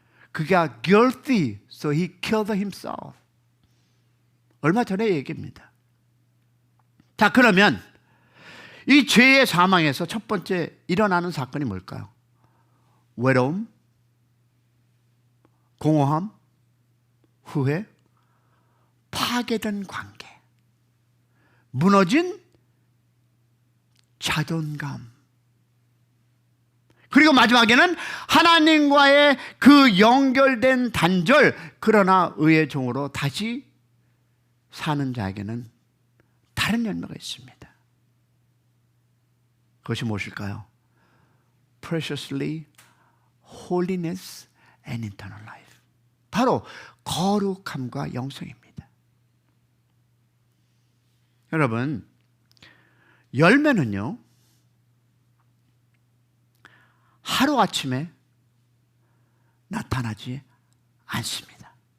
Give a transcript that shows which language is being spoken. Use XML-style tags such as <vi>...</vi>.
<ko>그가</ko> <en>guilty, so he killed himself.</en> <ko>얼마 전에 얘기입니다. 자, 그러면 이 죄의 사망에서 첫 번째 일어나는 사건이 뭘까요? 외로움, 공허함, 후회, 파괴된 관계, 무너진 자존감, 그리고 마지막에는 하나님과의 그 연결된 단절, 그러나 의의 종으로 다시 사는 자에게는 다른 열매가 있습니다. 그것이 무엇일까요?</ko> <en>Preciously holiness and eternal life.</en> <ko>바로 거룩함과 영생입니다. 여러분, 열매는요, 하루아침에 나타나지 않습니다.</ko>